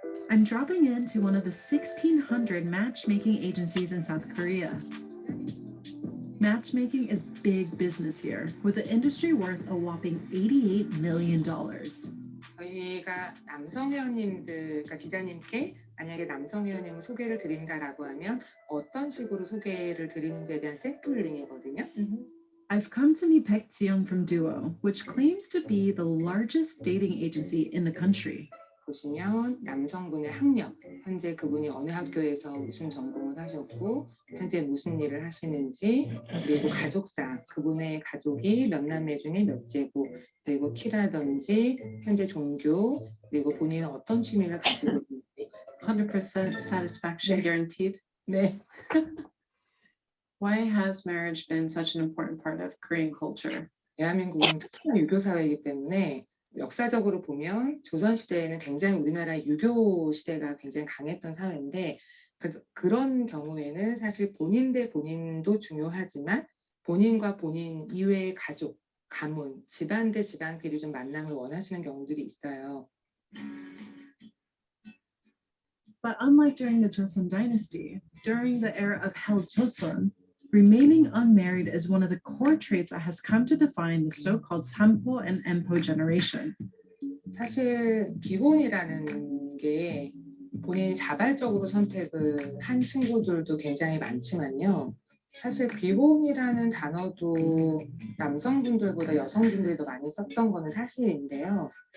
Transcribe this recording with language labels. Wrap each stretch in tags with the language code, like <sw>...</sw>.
<en>I'm dropping into one of the 1,600 matchmaking agencies in South Korea. Matchmaking is big business here, with the industry worth a whopping $88 million.</en> <ko>저희가 남성 회원님들, 그러니까 기자님께 만약에 남성 회원님을 소개를 드린다라고 하면 어떤 식으로 소개를 드리는지에 대한 샘플링이거든요.</ko> <en>I've come to meet Baek Ji-young from Duo, which claims to be the largest dating agency in the country.</en> <ko>보시면 남성분의 학력, 현재 그분이 어느 학교에서 무슨 전공을 하셨고 현재 무슨 일을 하시는지, 그리고 가족사, 그분의 가족이 몇 남매 중에 몇째고, 그리고 키라든지 현재 종교, 그리고 본인은 어떤 취미를 가지고 있는지.</ko> <en>100% satisfaction guaranteed.</en> <ko>네.</ko> <en>Why has marriage been such an important part of Korean culture?</en> <ko>대한민국은 특히나 유교 사회이기 때문에 역사적으로 보면 조선시대에는 굉장히 우리나라의 유교 시대가 굉장히 강했던 사회인데 그런 경우에는 사실 본인 대 본인도 중요하지만 본인과 본인 이외의 가족, 가문, 집안 대 집안끼리 좀 만남을 원하시는 경우들이 있어요.</ko> <en>But unlike during the Joseon dynasty, during the era of Hell Joseon, remaining unmarried is one of the core traits that has come to define the so-called Sampo and Empo generation.</en> <ko>사실 비혼이라는 게 본인이 자발적으로 선택을 한 친구들도 굉장히 많지만요. 사실 비혼이라는 단어도 남성분들보다 여성분들이 더 많이 썼던 거는 사실인데요.</ko>